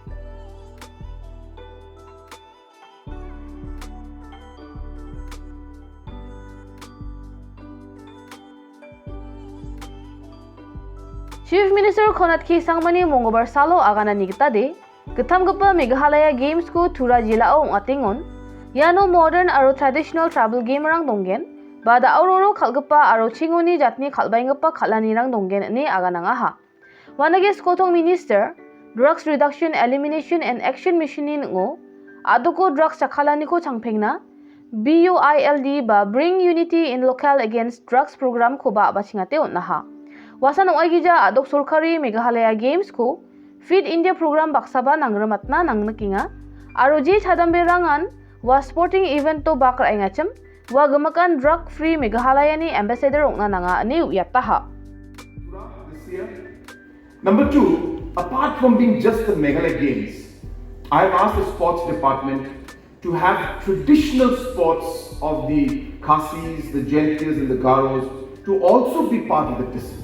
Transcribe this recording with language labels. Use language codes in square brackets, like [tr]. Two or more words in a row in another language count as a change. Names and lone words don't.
[grt] Chief Minister Khonat Khisangmani Monggobar Salo aganani gitade Githamgapa Meghalaya Games ko Tura jilao ngatingon Yano modern aro [en] traditional travel game [grt] rang donggen Bada auroro khalgapa aro chingoni jatni khalbaingapa khalani rang donggen ne aganangaha. Wanage Skotong Minister Drugs Reduction Elimination and Action Mission ni ngo Adoko drugs chakhalani ko changphengna BUILD ba Bring Unity in Local Against Drugs program ko ba bachingate onnaha. Wasan oigija adok sorkari Meghalaya Games ko Feed India program baksaba nangramatna nangnakinga aro ji chadambe rangan wa [en] sporting event [grt] to bakar aingacham wa gemakan [en] drug free [grt] Meghalaya ni ambassador ongna nanga ne uyataha. [en] This year. Number 2, apart from being just the Meghalaya Games, I have asked the sports department to have traditional sports of the Khasis, the Jaintias and the Garos to also be part of the discipline.